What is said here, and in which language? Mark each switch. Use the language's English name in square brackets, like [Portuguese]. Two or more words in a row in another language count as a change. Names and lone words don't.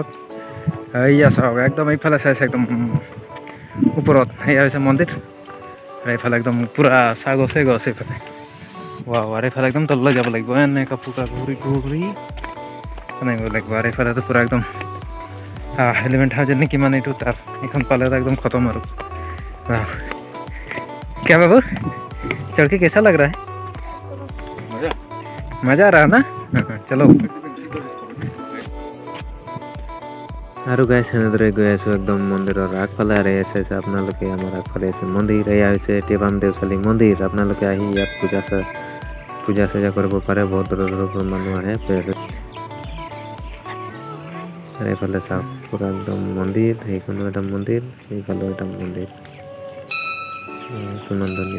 [Assamese] এয়া চাওক, একদম এইফালে চাইছে একদম ওপৰত, সেয়া হৈছে মন্দিৰ। আৰু এইফালে একদম পূৰা চাহ গছে গছ এইফালে। আৰু এইফালে একদম তললৈ যাব লাগিব, এনেকৈ পূৰা ঘূৰি ঘূৰি এনেকৈ লাগিব। আৰু এইফালেতো পূৰা একদম 11,000 নেকি মানে এইটো তাৰ, এইখন পালে একদম খতম আৰু। [Hindi] क्या बाबू चढ़ के कैसा लग रहा है? मज़ा आ रहा है ना? चलो। [Assamese] আৰু গাইছ এনেদৰে গৈ আছোঁ একদম মন্দিৰৰ আগফালে। আৰু চাইছে আপোনালোকে আমাৰ আগফালে আছে মন্দিৰ। এয়া হৈছে টিপাম দেউচালী মন্দিৰ। আপোনালোকে আহি ইয়াত পূজা চূজা কৰিব পাৰে, বহুত দূৰৰ পৰা মানুহ আহে। আৰু এইফালে চাওক পূৰা একদম মন্দিৰ, সেইখনো এটা মন্দিৰ, সেইফালেও এটা মন্দিৰ, কিমান ধুনীয়া।